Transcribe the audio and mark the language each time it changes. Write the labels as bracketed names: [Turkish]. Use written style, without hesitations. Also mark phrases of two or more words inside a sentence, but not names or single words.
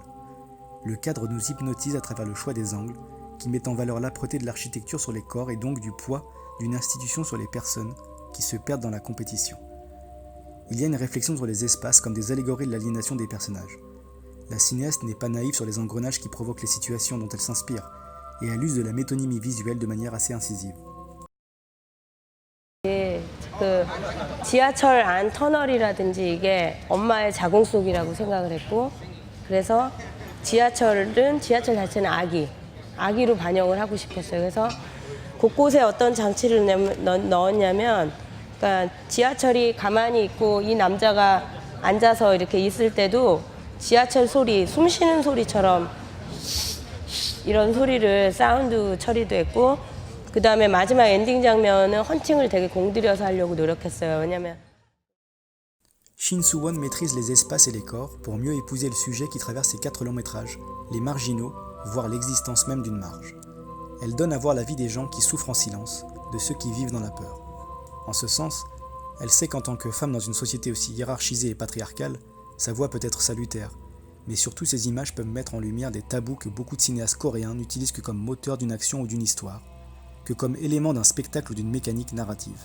[French] Le cadre nous hypnotise à travers le choix des angles, qui met en valeur l'âpreté de l'architecture sur les corps et donc du poids d'une institution sur les personnes qui se perdent dans la compétition. Il y a une réflexion sur les espaces comme des allégories de l'aliénation des personnages. La cinéaste n'est pas naïve sur les engrenages qui provoquent les situations dont elle s'inspire, et elle use de la métonymie visuelle de manière assez incisive. [Korean] 그 지하철 안 터널이라든지 이게 엄마의 자궁 속이라고 생각을 했고, 그래서 지하철 자체는 아기로 반영을 하고 싶었어요. 그래서 곳곳에 어떤 장치를 넣었냐면, 그러니까 지하철이 가만히 있고 이 남자가 앉아서 이렇게 있을 때도 지하철 소리, 숨 쉬는 소리처럼 이런 소리를 사운드 처리도 했고, 그 다음에 마지막 엔딩 장면은 헌팅을 되게 공들여서 하려고 노력했어요. 왜냐면 [French] Shin Soo-won maîtrise les espaces et les corps pour mieux épouser le sujet qui traverse ses 4 longs métrages, les marginaux, voire l'existence même d'une marge. Elle donne à voir la vie des gens qui souffrent en silence, de ceux qui vivent dans la peur. En ce sens, elle sait qu'en tant que femme dans une société aussi hiérarchisée et patriarcale, sa voix peut être salutaire, mais surtout ces images peuvent mettre en lumière des tabous que beaucoup de cinéastes coréens n'utilisent que comme moteur d'une action ou d'une histoire, que comme élément d'un spectacle ou d'une mécanique narrative.